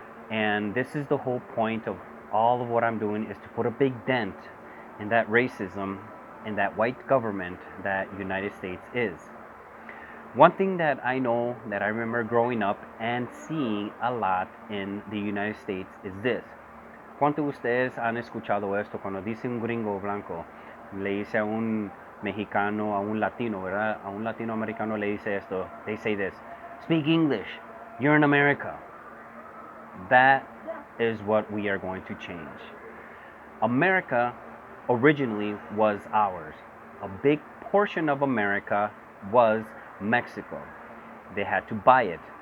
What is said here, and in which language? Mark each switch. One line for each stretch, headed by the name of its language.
English: And this is the whole point of all of what I'm doing, is to put a big dent in that racism, in that white government that United States is. One thing that I know, that I remember growing up and seeing a lot in the United States, is this.
Spanish: ¿Cuántos de ustedes han escuchado esto? Cuando dice un gringo blanco, le dice a un mexicano, a un latino, ¿verdad? A un latinoamericano le dice esto.
English: They say this: speak English, you're in America. That is what we are going to change. America originally was ours. A big portion of America was Mexico. They had to buy it.